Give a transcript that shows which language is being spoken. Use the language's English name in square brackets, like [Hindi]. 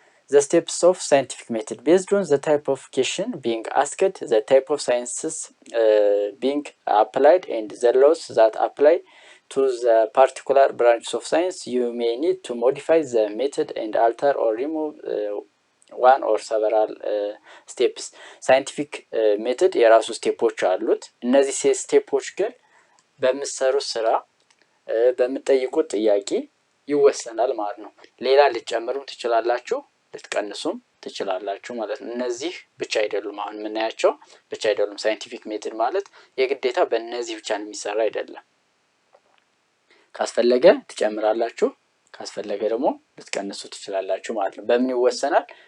[English] the steps of scientific method based on the type of question being asked, the type of sciences being applied and the laws that apply to the particular branches of science. You may need to modify the method and alter or remove one or several steps. [Amharic] Scientific method የራሱ ስቴፖች አሉት። እነዚህ ስቴፖች ግን በመሰሩት ስራ በመጠይቁት ጥያቄ ይወሰናል ማለት ነው። ሌላ ልትጨምሩም ትችላላችሁ፣ ልትቀንሱም ትችላላችሁ ማለት ነው። እነዚህ ብቻ አይደሉም፣ አሁን የምናያቸው ብቻ አይደሉም። ሳይንቲፊክ ሜተድ ማለት የግዴታ በእነዚህ ብቻ ነው የሚሰራ አይደለም። ካስፈለገ ትጨምራላችሁ፣ ካስፈለገ ደግሞ ልትቀንሱ ትችላላችሁ ማለት ነው። በምን ይወሰናል?